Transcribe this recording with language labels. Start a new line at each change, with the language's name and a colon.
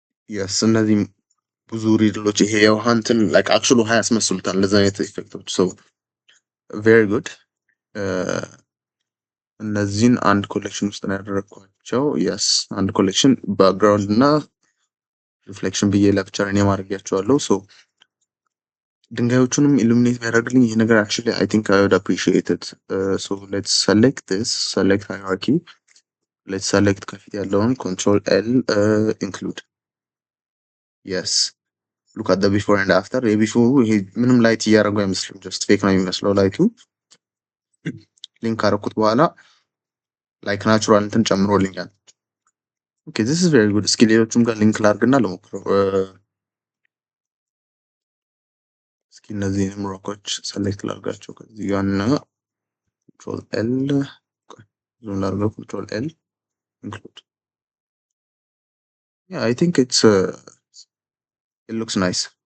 Amharic: የስ እነዚህ ብዙ ሪድሎች ይሄ የውሃ እንትን
English: ላይክ አክቹዋሊ
Amharic: ውሃ ያስመስሉታል እንደዛ አይነት ኢፌክቶች።
English: ሶ ቬሪ ጉድ።
Amharic: እነዚህን አንድ ኮሌክሽን ውስጥ ነው ያደረግኳቸው። የስ አንድ ኮሌክሽን ባክግራውንድ እና ሪፍሌክሽን ብዬ ለብቻ እኔ ማድረጊያቸዋለሁ። ሶ ድንጋዮቹንም ኢሉሚኔት ቢያደርግልኝ ይሄ ነገር
English: actually I think I would appreciate it. So let's select this, select hierarchy. Let's select
Amharic: ከፊት ያለውን
English: control L include. Yes. Look at the before and after.
Amharic: የቢፎሩ ይሄ ምንም ላይት እያደረገው አይመስልም።
English: ጀስት ፌክ
Amharic: ነው የሚመስለው ላይቱ። ሊንክ ካረኩት በኋላ ላይክ ናቹራል እንትን ጨምሮልኛል።
English: ኦኬ this is very good.
Amharic: እስኪ ሌሎቹም ጋር ሊንክ ላድርግና ልሞክረው። እስኪ እነዚህንም ሮኮች ሰሌክት ላድርጋቸው ከዚህ ጋር እና control L ዞን ላድርገው
English: control L include. Yeah, I think it looks nice.